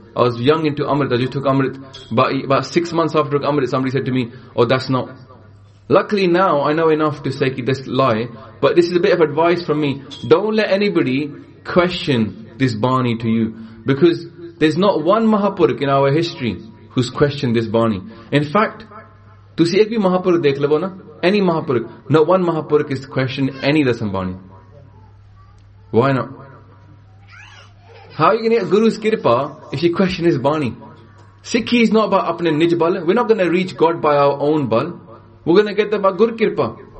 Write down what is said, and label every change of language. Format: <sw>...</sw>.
<en>I was young into Amrit. I just took Amrit. About 6 months after I took Amrit, somebody said to me, oh, that's not. Luckily now, I know enough to say this lie. But this is a bit of advice from me. Don't let anybody question this Bani to you. Because there's not one Mahapurukh in our history who's questioned this Bani. In fact,</en> <pa>ਤੁਸੀ ਇਕ ਭੀ ਮਹਾਪੁਰਖ ਦੇਖ ਲੇਬੋ ਨਾ?</pa> <en>Any Mahapurukh. Not one Mahapurukh is questioned any Dasam Bani. Why not? How are you going to get Guru's kirpa if you question his bani? Sikhi is not about</en> <pa>apne nij bal.</pa> <en>We're not going to reach God by our own bal. We're going to get that by Guru kirpa.</en>